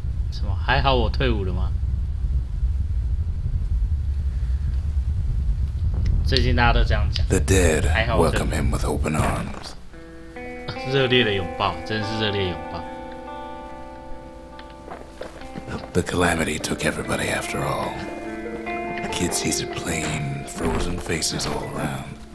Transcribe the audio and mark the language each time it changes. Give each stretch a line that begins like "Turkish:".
Chinese: 什么？还好我退伍了吗？最近大家都这样讲。
English: The dead
Chinese: 还好我退伍
English: welcome him with open arms.
Chinese: 热烈的拥抱，真是热烈拥抱。
English: The calamity took everybody after all. Kid sees it plain, frozen faces all around.